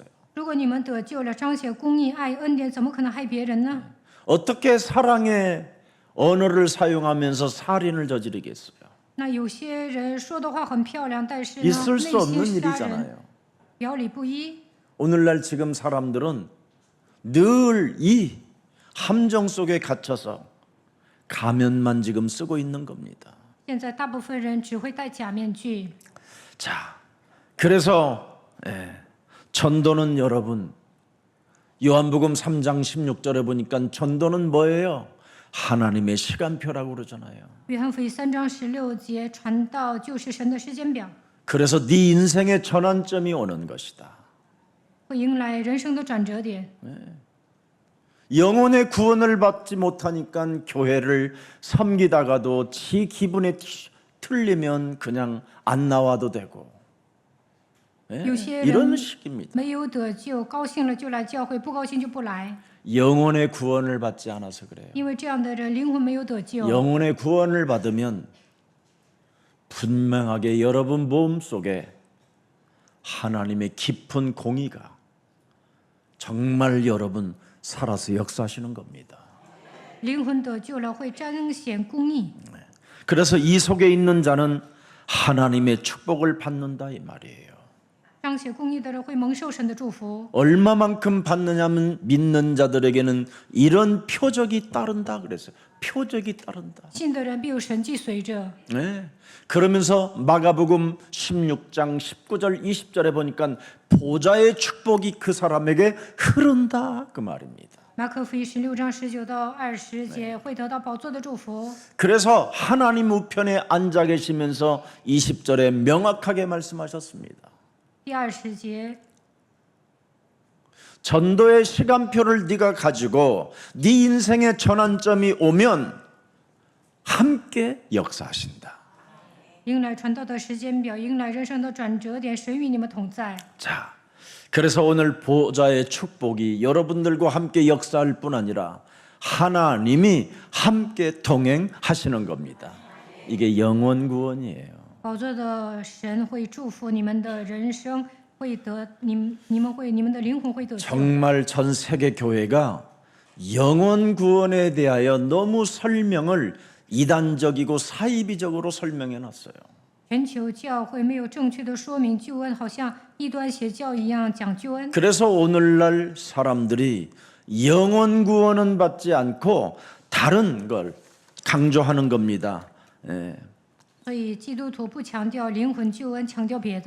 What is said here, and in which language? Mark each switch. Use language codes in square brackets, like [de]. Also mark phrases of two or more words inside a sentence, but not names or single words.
[zh] 如果你们得救了，彰显公义、爱恩典，怎么可能害别人呢？ [ko] 어떻게 사랑의 언어를 사용하면서 살인을 저지르겠어요? [zh] 那有些人说的话很漂亮，但是呢， [ko] 있을 [zh] 内 [ko] 수 없는 [zh] 心杀人， [ko] 일이잖아요. [zh] 表里不一。 [ko] 오늘날 지금 사람들은 늘 이 함정 속에 갇혀서 가면만 지금 쓰고 있는 겁니다. [zh] 现在大部分人只会戴假面具。 [ko] 자, 그래서 전도는 여러분 요한복음 3장 16절에 보니까 전도는 뭐예요? 하나님의 시간표라고 그러잖아요. [zh] 约翰福音3章16节，传道就是神的时间表， [ko] 그래서 네 인생의 전환점이 오는 것이다. [zh] 会迎来人生的转折点。 [ko] 영혼의 구원을 받지 못하니까 교회를 섬기다가도 지 기분에 틀리면 그냥 안 나와도 되고 [zh] 有些人 [ko] 이런 식입니다. [zh] 没有得救，高兴了就来教会，不高兴就不来， [ko] 영혼의 구원을 받지 않아서 그래요. [zh] 因为这样的人灵魂没有得救。 [ko] 영혼의 구원을 받으면 분명하게 여러분 마음속에 하나님의 깊은 공의가 정말 여러분 살아서 역사하시는 겁니다. [zh] 灵魂得救了，会彰显公义。 [ko] 그래서 이 속에 있는 자는 하나님의 축복을 받는다 이 말이에요. [zh] 彰显公义的人会蒙受神的祝福。 [ko] 얼마만큼 받느냐면 믿는 자들에게는 이런 표적이 따른다 그랬어요. 표적이 따른다. [zh] 信的人必有神迹随着。 [ko] 네. 그러면서 마가복음 16장 19절 20절에 보니까 보좌의 축복이 그 사람에게 흐른다 그 말입니다. [zh] 马可福音16章19到20节会得到宝座的祝福。 [ko] 그래서 하나님 우편에 앉아 계시면서 20절에 명확하게 말씀하셨습니다. [zh] 第20节， [ko] 전도의 시간표를 네가 가지고 네 인생의 전환점이 오면 함께 역사하신다. [zh] 迎来传道的时间表，迎来人生的转折点，神与你们同在。 [ko] 자, 그래서 오늘 보좌의 축복이 여러분들과 함께 역사할 뿐 아니라 하나님이 함께 동행하시는 겁니다. 이게 영원 구원이에요. [zh] 宝座的神会祝福你们的人生，会得你们的灵魂会得救。 [ko] 정말 전 세계 교회가 영원 구원에 대하여 너무 설명을 이단적이고 사이비적으로 설명해 놨어요. [zh] 全球教会没有正确的说明救恩，好像异端邪教一样讲救恩。 [ko] 그래서 오늘날 사람들이 영원 구원은 받지 않고 다른 걸 강조하는 겁니다. 예. [zh] 所以基督徒不强调灵魂救恩，强调别的。